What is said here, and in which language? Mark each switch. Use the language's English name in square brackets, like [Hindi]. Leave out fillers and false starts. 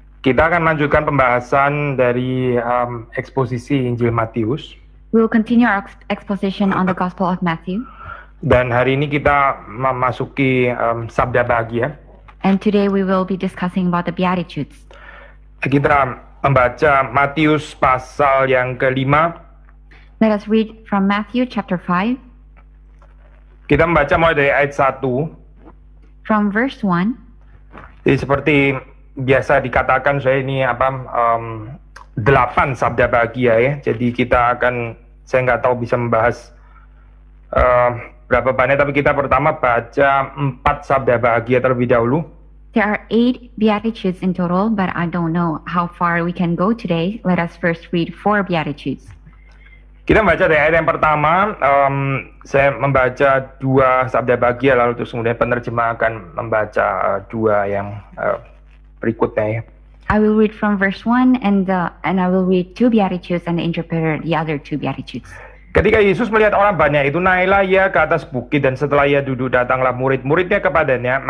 [Indonesian] Kita akan lanjutkan pembahasan dari eksposisi Injil Matius. [English] We will continue our exposition on the Gospel of Matthew. [Indonesian] Dan hari ini kita memasuki Sabda Bahagia. [English] And today we will be discussing about the Beatitudes. [Indonesian] Kita membaca Matius pasal yang ke-5. [English] Let us read from Matthew chapter 5. [Indonesian] Kita membaca mulai dari ayat 1. [English] From verse 1. [Indonesian] Jadi seperti biasa dikatakan saya ini 8 sabda bahagia ya. Jadi saya nggak tahu bisa membahas berapa banyak, tapi kita pertama baca 4 sabda bahagia terlebih dahulu. [English] There are 8 Beatitudes in total, but I don't know how far we can go today. Let us first read 4 Beatitudes. [Indonesian] Kita membaca dari ayat yang pertama, saya membaca 2 sabda bahagia, lalu terus kemudian penerjemah akan membaca 2 yang berikutnya ya. [English] I will read from verse 1 and I will read 2 Beatitudes and the interpreter the other 2 Beatitudes. [Indonesian] Ketika Yesus melihat orang banyak itu, naiklah ia ke atas bukit, dan setelah ia duduk datanglah murid-muridnya kepadanya.